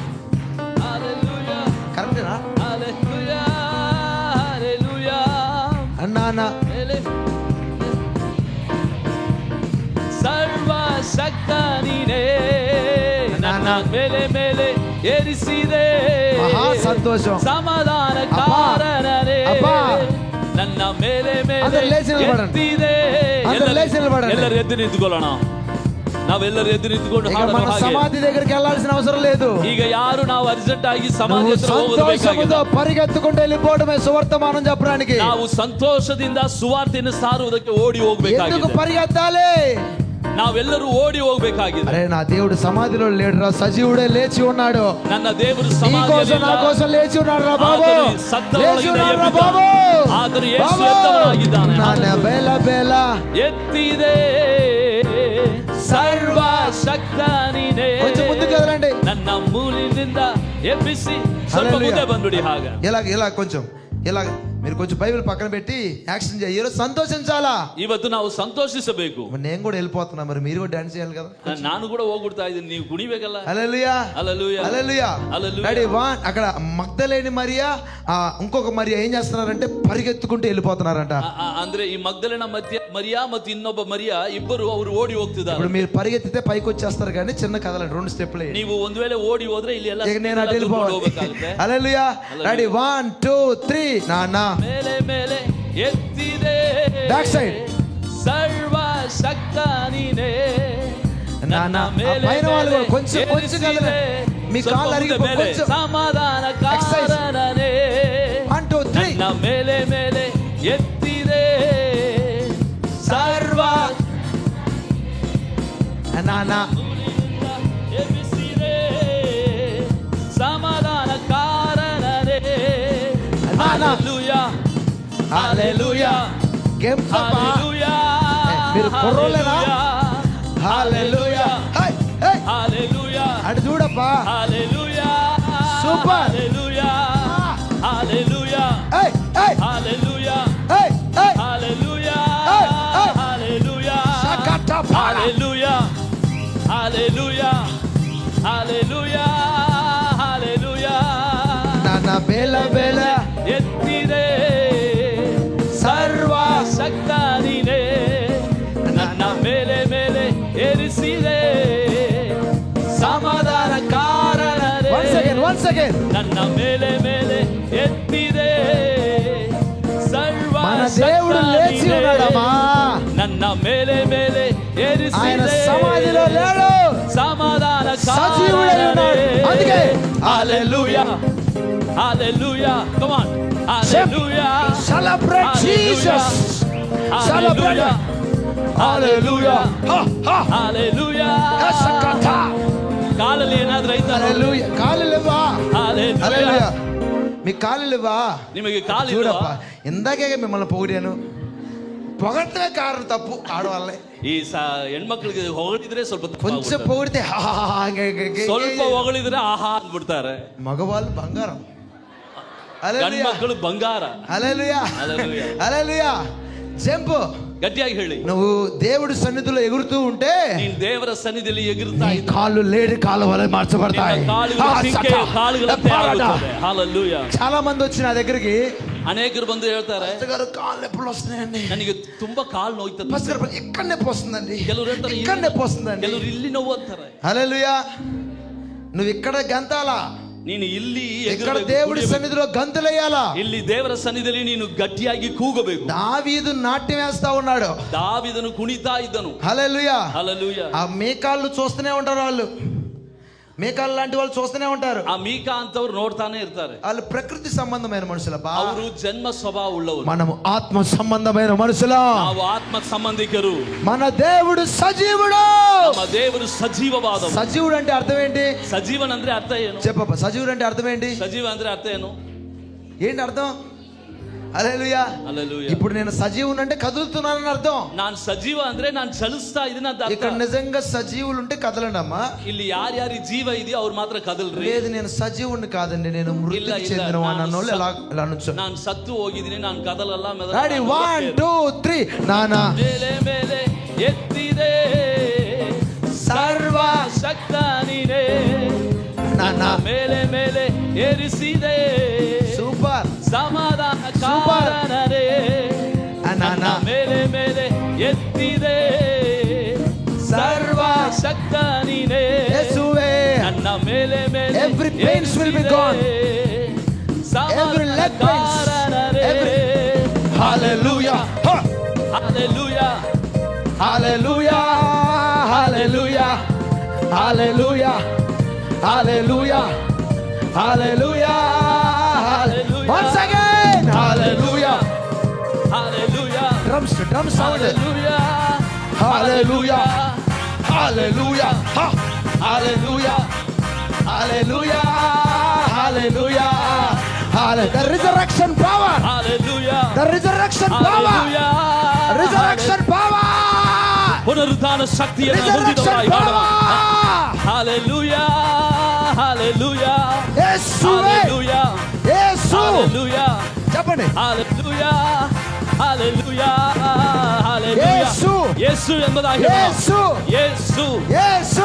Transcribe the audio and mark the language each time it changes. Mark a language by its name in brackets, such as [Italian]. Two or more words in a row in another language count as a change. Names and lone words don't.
[Telugu] కరెక్టేనా అన్నా? [Kannada] ಸರ್ವಶಕ್ತ ನೀನೇ ನನ್ನ ಮೇಲೆ ಮೇಲೆ ಏರಿಸಿದೆ, ಮಹಾ ಸಂತೋಷಂ. ಸಮಾಧಾನ ಕಾರಣನೇ ನನ್ನ ಮೇಲೆ ಮೇಲೆ ಎತ್ತಿದೆ. ಎಲ್ಲರೂ ಎದ್ದು ನಿಂತ್ಕೊಳ್ಳೋಣ, ನಾವೆಲ್ಲರೂ ಎದ್ದು ನಿಂತ್ಕೊಂಡು [Telugu] మన సమాధి దగ్గరికి వెళ్ళాల్సిన అవసరం లేదు. [Kannada] ಈಗ ಯಾರು ನಾವು ಅರ್ಜೆಂಟ್ ಆಗಿ ಸಮಾಧಿ ಹತ್ರ ಹೋಗಬೇಕಾಗಿಲ್ಲ. [Telugu] పరిగెత్తుకుంటూ వెళ్ళిపోవడమే సువర్తమానం చెప్పడానికి. [Kannada] ನಾವು ಸಂತೋಷದಿಂದ ಸುವಾರ್ತೆಯನ್ನು ಸಾರುವುದಕ್ಕೆ ಓಡಿ ಹೋಗಬೇಕಾಗಿದೆ. [Telugu] ఎందుకు పరిగెత్తాలి? [Kannada] ನಾವೆಲ್ಲರೂ ಓಡಿ ಹೋಗಬೇಕಾಗಿದೆ. [Telugu] అరే నా దేవుడు సమాధిలో లేడురా, సజీవుడే లేచి ఉన్నాడు. [Kannada] ನನ್ನ ದೇವರು [Telugu] నా కోసం లేచి ఉన్నాడు రా బాబు, లేచి ఉన్నాడు రా బాబు. [Kannada] ಆದರೂ ಯೇಸು ಎದ್ದವನಾಗಿದ್ದಾನೆ. ನನ್ನ ಬೇಲ ಬೇಲ ಎತ್ತಿದೆ ಸರ್ವಶಕ್ತ ನೀನೇ. [Telugu] కొంచెం ముందుకు కదలండి. [Kannada] ನನ್ನ ಮೂಲಿನಿಂದ ಎಬ್ಬಿಸಿ ಸ್ವಲ್ಪ ಮುಂದೆ ಬಂದ್ಬಿಡಿ. ಹಾಗ [Telugu] ఇలా కొంచెం ఇలా మీరు కొంచెం బైబిల్ పక్కన పెట్టి యాక్షన్ చేయాలి. ఈరోజు సంతోషించాలా? [Kannada] ಇವತ್ತು ನಾವು ಸಂತೋಷಿಸಬೇಕು. [Telugu] నేను కూడా వెళ్ళిపోతున్నా, మరి మీరు కూడా డాన్స్ చేయాలి కదా. [Kannada] ನಾನು ಕೂಡ ಹೋಗ್ಬಿಡ್ತಾ ಇದ್ದೀನಿ, ನೀವು ಕುಣಿಬೇಕಲ್ಲ. [Telugu] హల్లెలూయా. హల్లెలూయా. హల్లెలూయా. హల్లెలూయా. రెడీ 1. అక్కడ మగ్దలేని మరియా ఇంకొక మరియా ఏం చేస్తున్నారంటే పరిగెత్తుకుంటూ వెళ్ళిపోతున్నారంట. [Kannada] ಅಂದ್ರೆ ಈ ಮಗ್ದಲೇನ మరియా ಮತ್ತು ಇನ್ನೊಬ್ಬ మరియా ಇಬ್ಬರು ಅವರು ಓಡಿ ಹೋಗ್ತಿದ್ದಾರೆ. [Telugu] ఇప్పుడు మీరు పరిగెత్తితే పైకి వచ్చేస్తారు, కానీ చిన్న కదలండి, 2 స్టెప్లే. [Kannada] ನೀವು ಒಂದು ವೇಳೆ ಓಡಿ ಹೋದ್ರೆ ಇಲ್ಲಿ ಎಲ್ಲ [Telugu] నేను అటు వెళ్ళిపోవాలి. హల్లెలూయా. రెడీ 1 2 3. నాన్న [Kannada] ಮೇಲೆ ಮೇಲೆ ಎತ್ತಿದೆ [English] back side. [Kannada] ಸರ್ವಶಕ್ತ ನೀನೇ [Telugu] నాన్న పైన వాళ్ళు కొంచెం కదలండి, మీ కాళ్ళు అరిగిపోయి కొంచెం. [Kannada] ಸಮಾಧಾನ ಕಾರಣನೇ 1 2 3. ನನ್ನ ಮೇಲೆ ಮೇಲೆ ಎತ್ತಿದೆ ಸರ್ವ [Telugu] నాన్న [Kannada] ಎಬ್ಬಿಸಿದೆ ಸಮಾಧಾನ ಕಾರಣನೇ. [Telugu] హల్లెలూయా. హల్లెలూయా. హల్లెలూయా. మీరు కుర్రోలేనా? హల్లెలూయా. హల్లెలూయా. అటు చూడప్పా. హల్లెలూయా. సూపర్. హల్లెలూయా. హల్లెలూయా. హల్లెలూయా. హల్లెలూయా. హల్లెలూయా. హల్లెలూయా. హల్లెలూయా. హల్లెలూయా. హల్లెలూయా. నాన్న బేల బేల [Kannada] ಎತ್ತಿದೆ ಸರ್ವಶಕ್ತ ನೀನೇ ನನ್ನ ಮೇಲೆ ಮೇಲೆ ಏರಿಸಿದೆ ಸಮಾಧಾನ ಕಾರಣನೇ. [English] once again [Kannada] ನನ್ನ ಮೇಲೆ ಮೇಲೆ ಎತ್ತಿದೆ [Telugu] మన దేవుడు లేచి ఉన్నాడమ్మా. [Kannada] ನನ್ನ ಮೇಲೆ ಮೇಲೆ [Telugu] ఆయన [Kannada] ಏರಿಸಿದೆ [Telugu] సమాధిలో లేడు, సమాధాన సజీవుడై ఉన్నాడు. అందుకే హల్లెలూయా. [English] Hallelujah. Come on. Hallelujah. Celebrate Jesus. Celebrate. Hallelujah. Ha ha. Hallelujah. Kasakata. [Kannada] ಕಾಲಲ್ಲಿ ಏನಾದ್ರೂ ಐತಾ? Hallelujah. ಕಾಲಿಲ್ಲವಾ? [English] Hallelujah. [Kannada] Hallelujah. మీ కాలిಲ್ಲವಾ? ನಿಮಗೆ ಕಾಲು [Telugu] చూడప్ప [Kannada] ಇಲ್ವಾ? [Telugu] ఇందాకే మిమ్మల్ని పొగిడాను. పొగడమే కారణం తప్పు ఆడవాళ్ళే. [Kannada] ಈ ಹೆಣ್ಮಕ್ಳಿಗೆ ಹೊಗಳಿದ್ರೆ ಸ್ವಲ್ಪ [Telugu] కొంచెం పొగిడితే హా హా హా హా [Kannada] ಸ್ವಲ್ಪ ಹೊಗಳಿದ್ರೆ ಆಹಾ ಅಂದ್ಬಿಡ್ತಾರೆ. [Telugu] మగవాళ్ళు బంగారం. [Kannada] ಗಂಡ್ಮಕ್ಳು ಬಂಗಾರ. [Telugu] హల్లెలూయా. హల్లెలూయా. హల్లెలూయా. జంప్. [Kannada] ಗಟ್ಟಿಯಾಗಿ ಹೇಳಿ. [Telugu] నువ్వు దేవుడి సన్నిధిలో ఎగురుతూ ఉంటే [Kannada] ನೀನ್ ದೇವರ ಸನ್ನಿಧಿಯಲ್ಲಿ ಎಗುರುತ್ತಾ [Telugu] నీ కాళ్ళు లేడి కాళ్ళ వలె మార్చబడతాయి. చాలా మంది వచ్చి నా దగ్గరికి [Kannada] ಅನೇಕರು ಬಂದು ಹೇಳ್ತಾರೆ, [Telugu] గారు కాళ్ళు నొప్పులు వస్తున్నాయండి, [Kannada] ನನಗೆ ತುಂಬಾ ಕಾಲು ನೋಯ್ತದೆ. [Telugu] ఇక్కడ నొప్పి వస్తుందండి, [Kannada] ಕೆಲವರು ಹೇಳ್ತಾರೆ [Telugu] ఇక్కడ నొప్పి వస్తుందండి. [Kannada] ಕೆಲವರು ಇಲ್ಲಿ ನೋವು ಅಂತಾರೆ. [Telugu] హల్లెలూయా. నువ్వు ఇక్కడ గంతాలా, [Kannada] ನೀನು ಇಲ್ಲಿ [Telugu] ఇక్కడ దేవుడి సన్నిధిలో గంతులేయాలా. [Kannada] ಇಲ್ಲಿ ದೇವರ ಸನ್ನಿಧಿಯಲ್ಲಿ ನೀನು ಗಟ್ಟಿಯಾಗಿ ಕೂಗಬೇಕು. [Telugu] దావీదు నాట్యం వేస్తా ఉన్నాడు, [Kannada] దావీದನು ಕುಣಿತಾ ಇದ್ದನು. [Telugu] హల్లెలూయా. హల్లెలూయా. ఆ మేకాళ్ళు చూస్తూనే ఉంటారు, వాళ్ళు మేకాళ్ళు లాంటి వాళ్ళు చూస్తూనే ఉంటారు. [Kannada] ಆ ಮೀಕಾ ಅಂತವ್ರು ನೋಡ್ತಾನೆ ಇರ್ತಾರೆ. [Telugu] వాళ్ళు ప్రకృతి సంబంధమైన మనుషులప్ప, [Kannada] ಅವರು ಜನ್ಮ ಸ್ವಭಾವ ಉಳ್ಳವರು. [Telugu] మనము ఆత్మ సంబంధమైన మనుషులం. [Kannada] ನಾವು ಆತ್ಮ ಸಂಬಂಧಿಕರು. [Telugu] మన దేవుడు సజీవుడు. [Kannada] ನಮ್ಮ ದೇವರು ಸಜೀವವಾದ. [Telugu] సజీవుడు అంటే అర్థం ఏంటి? [Kannada] సజీవన్ ಅಂದ್ರೆ ಅರ್ಥ ಏನು? [Telugu] చెప్పప్ప, సజీవుడు అంటే అర్థం ఏంటి? [Kannada] సజీవ ಅಂದ್ರೆ అర్థ ಏನು? [Telugu] ఏంటి అర్థం? హల్లెలూయా. హల్లెలూయా. ఇప్పుడు నేను సజీవుడు అంటే కదులుతున్నానని అర్థం. [Kannada] ನಾನು ಸಜೀವ ಅಂದ್ರೆ ನಾನು ಚಲಿಸ್ತಾ ಇದೀನಿ ಅಂತ ಅರ್ಥ. [Telugu] ఇక్కడ నిజంగా సజీవులు ఉంటే కదలండి అమ్మా. [Kannada] ಇಲ್ಲಿ ಯಾರ್ಯಾರಿ ಜೀವ ಇದೆಯೋ ಅವ್ರು ಮಾತ್ರ ಕದಲ್ರಿ. [Telugu] లేదు నేను సజీవుడిని కాదండి, నేను మృతికి చెందినవాడిని అన్నోళ్ళు ఇలా నుంచో. [Kannada] ನಾನು ಸತ್ತು ಹೋಗಿದ್ದೀನಿ, ನಾನು ಕದಲಲ್ಲ. [Telugu] రెడీ 1 2 3 నానా. [Kannada] ಮೇಲೆ ಮೇಲೆ ಎತ್ತಿದೆ ಸರ್ವ ಶಕ್ತ ನೀನೇ, [Telugu] నానా [Kannada] ಮೇಲೆ ಮೇಲೆ ಏರಿಸಿದೆ [Telugu] సూపర్ [Kannada] ಸಮಾಧಾನ ಕಾರಣರೇ. [Telugu] నానా [Kannada] ಮೇಲೆ ಮೇಲೆ ಎತ್ತಿದೆ ಸರ್ವ ಶಕ್ತ ನೀನೇ, [Telugu] యేసువే. [Kannada] ನನ್ನ ಮೇಲೆ ಮೇಲೆ [English] Every pains will be gone. Every leg pains. Hallelujah. Hallelujah. Hallelujah. Hallelujah. Hallelujah. Hallelujah. Hallelujah. Once again. Hallelujah. Hallelujah. Drum sound. Hallelujah. Hallelujah. Hallelujah. Ha. Hallelujah. Hallelujah. Hallelujah. The resurrection power. Hallelujah. The resurrection power. Resurrection power. [Kannada] ಪುನರುತ್ಥಾನ ಶಕ್ತಿಯನ್ನು ಹೊಂದಿದವರಾಗಿ ಮಾಡೋಣ. [English] Hallelujah. Hallelujah. [Telugu] యేసువే. [English] Hallelujah. [Telugu] యేసు. [English] Hallelujah. [Telugu] చెప్పండి. [English] Hallelujah. Hallelujah. Hallelujah. [Telugu] యేసు. [Kannada] ಯೇಸು ಎಂಬುದಾಗಿ [Telugu] యేసు. [Kannada] ಯೇಸು. [Telugu] యేసు.